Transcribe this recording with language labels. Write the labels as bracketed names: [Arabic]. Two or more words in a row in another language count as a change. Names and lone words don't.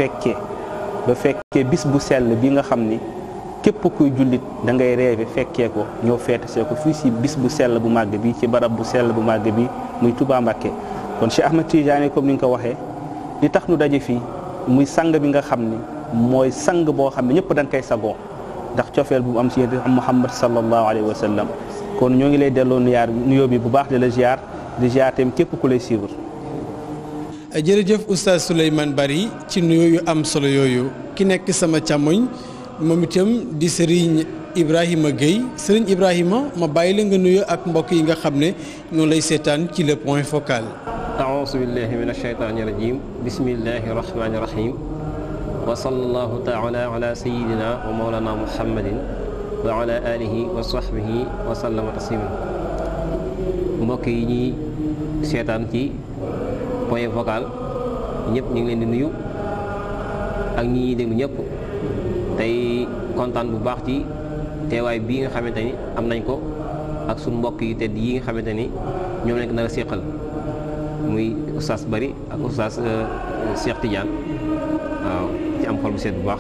[Wolof] fekkee bis bu sell bi nga xam ni képp kuy jullit da ngay reewe fekkee ko ñoo feete see ko fii si bis bu sell bu màgg bi ci barab bu sell bu màgg bi muy Touba Mbacké kon Cheikh Ahmed Tidiane comme ni nga ko waxee li tax nu daje fii muy sang bi nga xam ni mooy sang boo xam ne ñëpp dañ koy sagoo ndax cofeel bu mu am ci yéen Muhammad [Arabic] صلى الله عليه وسلم [Wolof] kon ñoo ngi lay delloo nuyoo bi bu baax di la ziar di ziar tamit képp ku lay suivre. jërëjëf oustaz Souleymane Bari ci nuyoo yu am solo yooyu ki nekk sama càmmoñ moom itam di Serigne Ibrahima Gueye Serigne Ibrahima ma bàyyi la nga nuyoo ak mbokk yi nga xam ne ñoo lay seetaan ci le point focal. [Arabic] أعوذ بالله من الشيطان الرجيم بسم الله الرحمن الرحيم وصلى الله تعالى على سيدنا ومولانا محمد وعلى آله وصحبه وسلم تسليما [Wolof] mbokk yi ñuy seetaan ci point focal ñëpp ñu ngi leen di nuyu ak ñi ñuy déglu ñëpp tey kontaan bu baax ci teewaay bii nga xamante ni am nañ ko ak suñu mbokk yi tedd yi nga xamante ni ñoom lañ ko nar a séqal muy oustaz Bari ak oustaz Cheikh Tidiane waaw ci am xol bu seet bu baax.